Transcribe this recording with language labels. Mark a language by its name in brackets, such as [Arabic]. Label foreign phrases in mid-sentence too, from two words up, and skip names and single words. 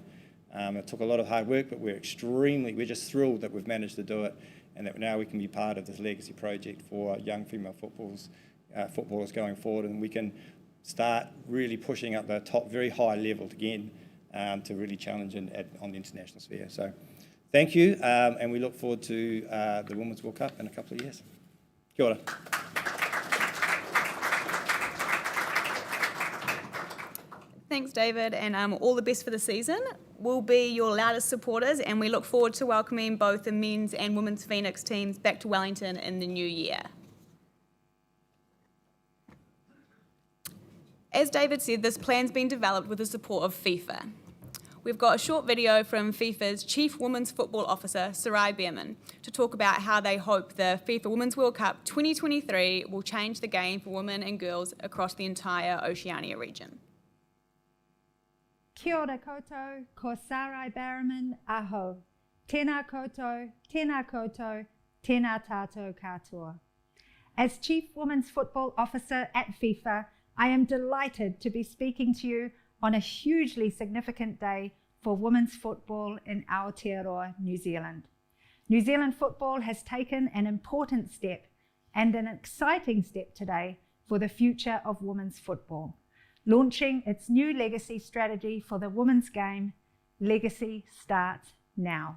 [English] It took a lot of hard work, but we're just thrilled that we've managed to do it, and that now we can be part of this legacy project for young female footballers going forward, and we can start really pushing up the top, very high level again to really challenge on the international sphere. So thank you, and we look forward to the Women's World Cup in a couple of years. [Māori] Kia ora. [English] Thanks, David, and all the best for the season. We'll be your loudest supporters, and we look forward to welcoming both the men's and women's Phoenix teams back to Wellington in the new year. As David said, this plan's been developed with the support of FIFA. We've got a short video from FIFA's Chief Women's Football Officer, Sarai Behrman, to talk about how they hope the FIFA Women's World Cup 2023 will change the game for women and girls across the entire Oceania region. [Māori] Kia ora koutou, ko Sarai Behrman, aho. Tēnā koutou, tēnā koutou, tēnā tātou katoa. [English] As Chief Women's Football Officer at FIFA, I am delighted to be speaking to you on a hugely significant day for women's football in Aotearoa, New Zealand. New Zealand football has taken an important step and an exciting step today for the future of women's football, launching its new legacy strategy for the women's game, Legacy Starts Now.